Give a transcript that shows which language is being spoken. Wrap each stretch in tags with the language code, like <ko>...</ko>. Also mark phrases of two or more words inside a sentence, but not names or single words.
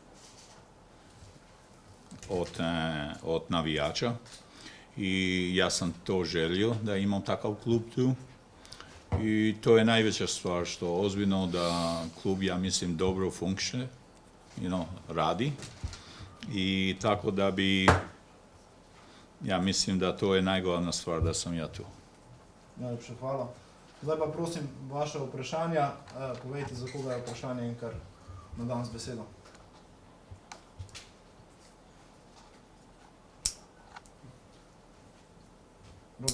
<hr>od navijača, i ja sam to želio da imam takav klub tu, i to je najveća stvar, što ozbiljno da klub, ja mislim, dobro funkcionira, radi, i tako da bi, ja mislim da to je najglavna stvar, da sam ja tu.</hr> <sl>Najlepša hvala. Zdaj pa prosim vaše vprašanja. Povejte, za koga je vprašanje, in kar nadam z besedo. Robi.</sl>